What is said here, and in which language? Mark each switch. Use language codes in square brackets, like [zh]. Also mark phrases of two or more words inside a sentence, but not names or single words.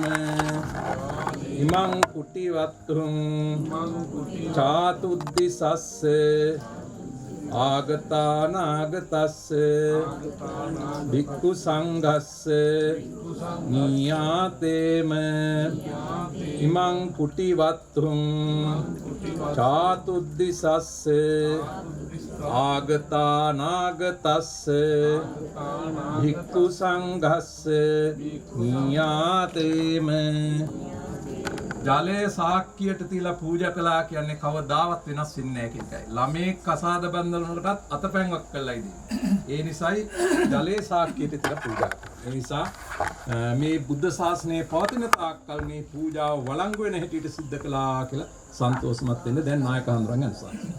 [pi] ඉමං කුටිවත්තුං ධාතුද්දිසස්ස ආගතා නාගතස්ස භික්ඛු සංඝස්ස නියාතේම. ඉමං කුටිවත්තුං චාතුද්දිසස්ස ආගතා නාගතස්ස භික්ඛු සංඝස්ස නියාතේම. [si] ජලයේ සාක්කියට තියලා පූජා කළා කියන්නේ කවදාවත් වෙනස් වෙන්නේ නැහැ කියන එකයි. ළමේ කසාද බඳින වලටත් අතපැන්වක් කළායි දෙන්නේ. ඒ නිසායි ජලයේ සාක්කියට තියලා පූජා කරන්නේ. ඒ නිසා මේ බුද්ධ ශාසනයේ පවතින තාක්කල් මේ පූජාව වළංගු වෙන හැටියට සිද්ධ කළා කියලා සන්තෝෂමත් වෙන්න දැන් නායක හඳුරන් යනවා.